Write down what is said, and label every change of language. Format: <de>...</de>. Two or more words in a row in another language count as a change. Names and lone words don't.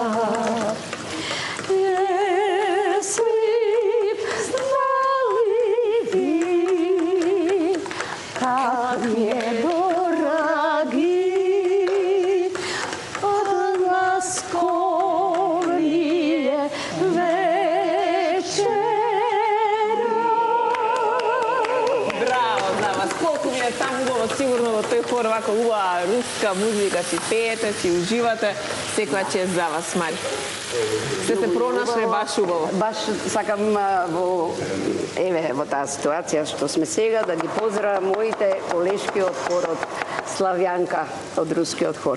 <ru>Если знали вы, как мне дороги подмосковные вечера.</ru> <mk>Браво за вас. Колку ви е таму убаво, сигурно во тој хор вака убава руска музика, си пеете, си уживате. Секоја чест за вас, Мари. Се пронашле баш убаво. Баш сакам во таа ситуација што сме сега да ги поздравам моите колешки од хорот Славјанка од рускиот хор.</mk>